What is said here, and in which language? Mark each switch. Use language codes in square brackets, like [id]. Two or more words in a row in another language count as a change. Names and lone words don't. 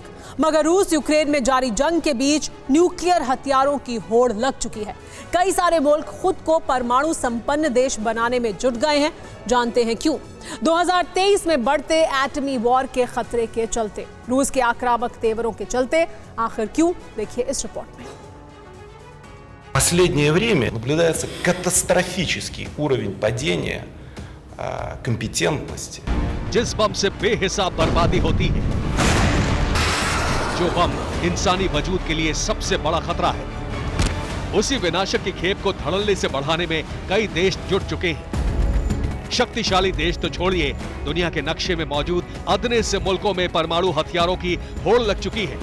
[hi] मगर रूस यूक्रेन में जारी जंग के बीच न्यूक्लियर हथियारों की होड़ लग चुकी है। कई सारे मुल्क खुद को परमाणु संपन्न देश बनाने में जुट गए हैं। जानते हैं क्यों? 2023 में बढ़ते एटमी वॉर के खतरे के चलते, रूस के आक्रामक तेवरों के चलते। आखिर क्यों? देखिए इस रिपोर्ट में। [ru] Последнее время наблюдается катастрофический уровень падения компетентности. [hi] जिस बम से बेहिसाब बर्बादी होती है, जो बम इंसानी वजूद के लिए सबसे बड़ा खतरा है, उसी विनाशक की खेप को धड़ल्ले से बढ़ाने में कई देश जुट चुके हैं। शक्तिशाली देश तो छोड़िए, दुनिया के नक्शे में मौजूद अदने से मुल्कों में परमाणु हथियारों की होड़ लग चुकी है।